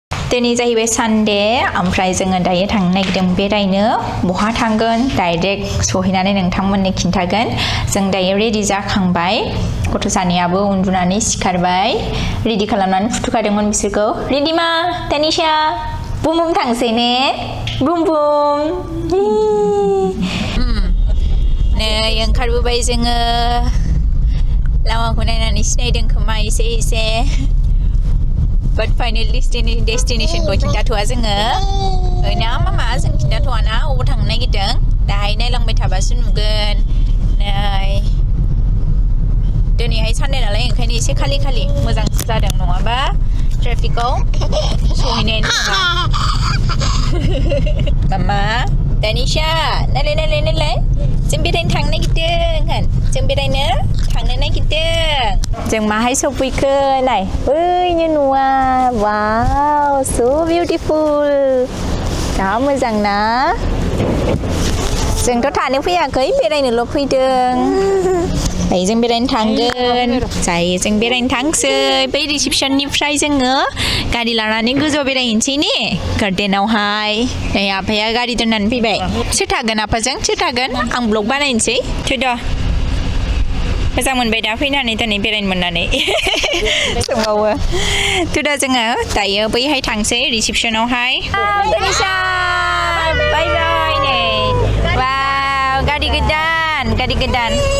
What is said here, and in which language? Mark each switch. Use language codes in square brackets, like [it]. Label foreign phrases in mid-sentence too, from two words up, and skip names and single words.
[brx] दिनै जाहैबाय सानडे ओमफ्राय जोङो दायो थांनो नागिरदों बेरायनो बहा थांगोन डाइरेक्ट सहैनानै नोंथांमोननो खिन्थागोन जों दायो रेडि जाखांबाय गथ' सानैयाबो उन्दुनानै सिखारबाय रेडि खालामनानै फुथुखादोंमोन बिसोरखौ रिधिमा तानिशा बुम बुम थांसै ने बुम बुम नै ओंखारबोबाय जोङो लामाखौ नायनानै सिनायदों खोमा एसे [en] but final destination- [brx] खौ खिन्थाथ'आ जोङो ना मामा जों खिन्थाथ'आ ना अबाव थांनो नागिरदों दाहाय नायलांबाय थाबासो नुगोन नै दिनैहाय सानडे नालाय ओंखायनो एसे खालि मोजां जादों नङाबा ट्रेफिकआव सहैनायानो नङा मामा तानिशा नायलाय जों बेरायनो थांनो नागिरदों जों बेरायनो थांनो नागिरदों जों माहाय सफैखो नाय बैनो न'आ वाव [en] so beautiful [brx] जा मोजां ना जोंथ' थानो फैयाखै बेरायनोल' फैदों दायो जों बेरायनो थांगोन जायो जों बेरायनो थांसै बै रिसेपसननिफ्राय जोङो गारि लानानै गोजौआव बेरायहैनोसै ने गार्डेनावहाय नै आफाया गारि दोननानै फैबाय सोर थागोन आफाजों सोर थागोन आं ब्लग बानायनोसै थुद' मोजां मोनबाय दा फैनानै दिनै बेरायनो मोननानै सोंबावो थुद' जोङो दायो बैहाय थांसै रिसेपसनावहाय तानिशा [en] bye bye [brx] नै वाव गारि गोदान